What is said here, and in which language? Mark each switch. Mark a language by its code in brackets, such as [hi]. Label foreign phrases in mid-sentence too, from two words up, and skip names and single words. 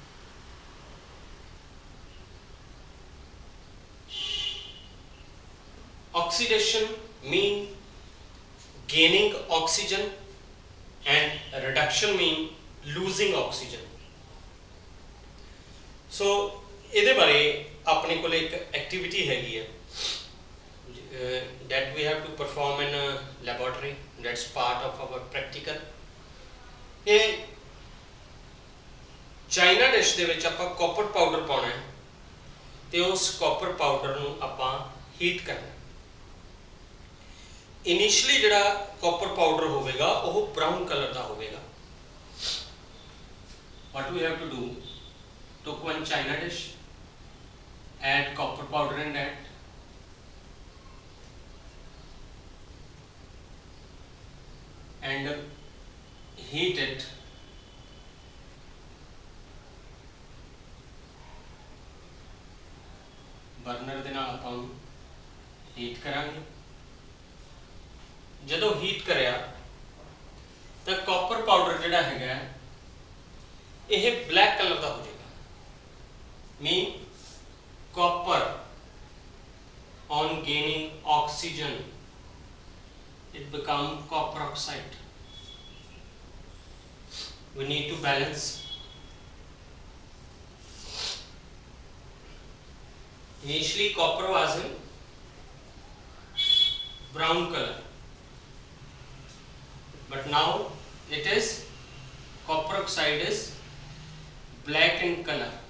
[en] Oxidation mean gaining oxygen and reduction mean losing oxygen. [pa] So ਇਹਦੇ ਬਾਰੇ ਆਪਣੇ ਕੋਲ ਇੱਕ ਐਕਟੀਵਿਟੀ ਹੈਗੀ ਹੈ [en] that we have to perform in a laboratory. That's part of our practical. [pa] ਇਹ ਚਾਈਨਾ ਡਿਸ਼ ਦੇ ਵਿੱਚ ਆਪਾਂ ਕਾਪਰ ਪਾਊਡਰ ਪਾਉਣਾ ਹੈ ਤੇ ਉਸ ਕਾਪਰ ਪਾਊਡਰ ਨੂੰ ਆਪਾਂ ਹੀਟ ਕਰਨਾ। ਇਨੀਸ਼ੀਅਲੀ ਜਿਹੜਾ ਕਾਪਰ ਪਾਊਡਰ ਹੋਵੇਗਾ ਉਹ ਬ੍ਰਾਊਨ ਕਲਰ ਦਾ ਹੋਵੇਗਾ। [en] What we have to do, took one china dish, add copper powder in that, and heat it [pa] बर्नर ਦੇ ਨਾਲ ਆਪਾਂ ਹੀਟ ਕਰਾਂਗੇ। ਜਦੋਂ ਹੀਟ ਕਰਿਆ ਤਾਂ ਕਾਪਰ ਪਾਊਡਰ ਜਿਹੜਾ ਹੈਗਾ ਇਹ ਬਲੈਕ ਕਲਰ ਦਾ ਹੋ ਜਾਏਗਾ। [en] mean copper on gaining oxygen it become copper oxide. We need to balance. Initially copper was in brown color, but now it is copper oxide is black in color.